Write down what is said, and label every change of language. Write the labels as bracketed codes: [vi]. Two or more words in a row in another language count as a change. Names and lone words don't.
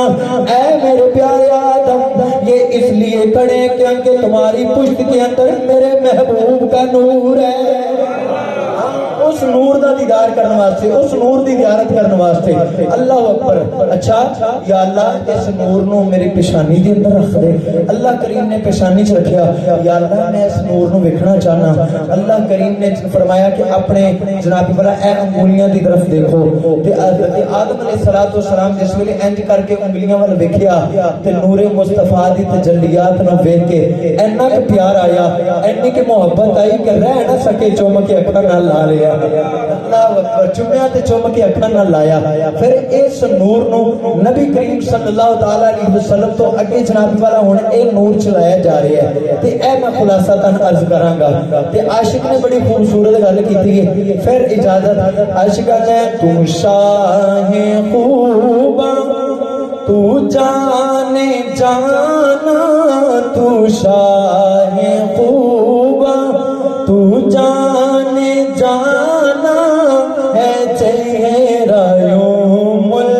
[ur] اے میرے پیارے آدم، یہ اس لیے کھڑے ہیں کیونکہ تمہاری پشت کے اندر میرے محبوب کا نور ہے۔ [pa] اس نور دا دیدار کرنے واسطے، اس نور دی زیارت کرنے واسطے۔ [ar] اللہ اکبر۔ [pa] اچھا یا اللہ اس نور نو میری پیشانی دے اندر رکھ دے۔ اللہ کریم نے پیشانی چ رکھیا۔ یا اللہ میں اس نور نو ویکھنا چاہنا۔ اللہ کریم نے فرمایا کہ اپنے جناب والا اے انگلیاں دی طرف دیکھو، تے آدم [ar] علیہ السلام [pa] جس ویلے انج کر کے انگلیاں ول ویکھیا تے نور مصطفیٰ دی تجلیات نو ویکھ کے اینا کہ پیار آیا، اینی کہ محبت آئی کہ رہ نہ سکے چوم کے اکھاں نال لا لیا۔ [ar] اللہ اکبر۔ [pa] چومیا تے چوم کے اکھاں نال لایا۔ پھر اس نور نو نبی کریم [ar] صلی اللہ تعالی علیہ وسلم [pa] تو اگے جناب والا ہن اے نور چلایا جا رہا ہے تے اے میں خلاصتاً عرض کراں گا تے عاشق نے بڑی خوبصورت گل کیتی ہے۔ [ur] پھر اجازت عاشقاں نے تو شاہ خوباں تو جانے جانا، تو شاہ خوباں تو جانے جانا ہے، چہرہ یوم